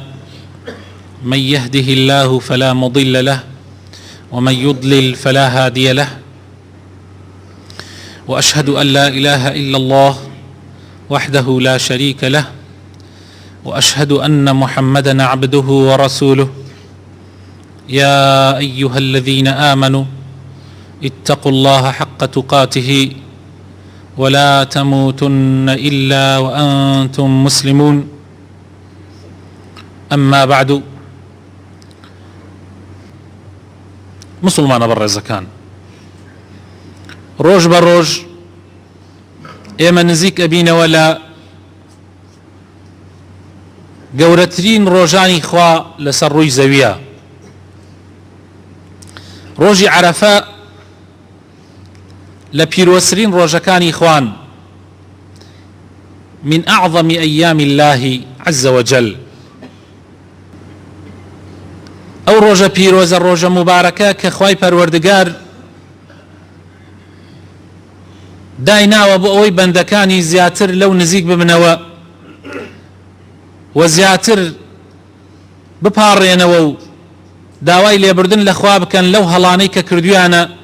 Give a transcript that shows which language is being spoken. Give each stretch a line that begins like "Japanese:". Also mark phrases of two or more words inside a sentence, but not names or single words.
Arabic: من يهده الله فلا مضل له ومن يضلل فلا هادي له، وأشهد أن لا إله إلا الله وحده لا شريك له، وأشهد أن محمدا عبده ورسوله. يا أيها الذين آمنوا اتقوا الله حق تقاته ولا تموتن إلا وأنتم مسلمون. أما بعد،
Central Kurdish: مسلمان بەڕێزەکان، ڕۆژ بە ڕۆژ ئێمە نزیک ئەبینەوە لە گەورەترین ڕۆژانی خوا لەسەر ڕووی زەویە. ڕۆژی عەرەفە لە پیرۆزترین ڕۆژەکانی خوان،
Arabic: من أعظم أيام الله عز وجل.
Central Kurdish: ئەو ڕۆژە پیرۆزە، ڕۆژە مبارەکە کە خوای پەروەردگار دایناوە بۆ ئەوەی بەندەکانی زیاتر لەو نزیک ببنەوە و زیاتر بپاڕێنەوە و داوای لێبردن لە خوا بکەن لەو هەڵانەی کە کردویانە.